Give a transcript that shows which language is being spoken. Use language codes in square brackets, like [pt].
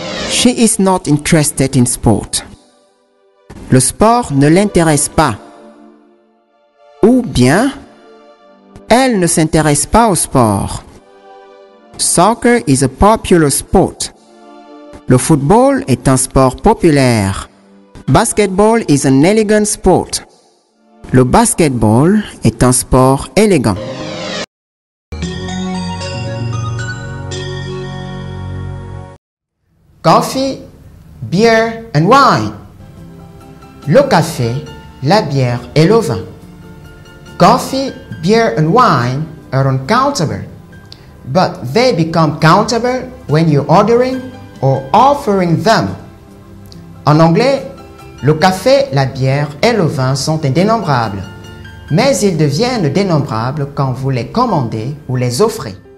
[en] She is not interested in sport. [fr] Le sport ne l'intéresse pas. Ou bien, elle ne s'intéresse pas au sport. [en] Soccer is a popular sport. [fr] Le football est un sport populaire. [en] Basketball is an elegant sport. [fr] Le basketball est un sport élégant. [en] Coffee, beer and wine. [fr] Le café, la bière et le vin. [en] Coffee, beer and wine are uncountable, but they become countable when you're ordering or offering them. [fr] En anglais, le café, la bière et le vin sont indénombrables, mais ils deviennent dénombrables quand vous les commandez ou les offrez.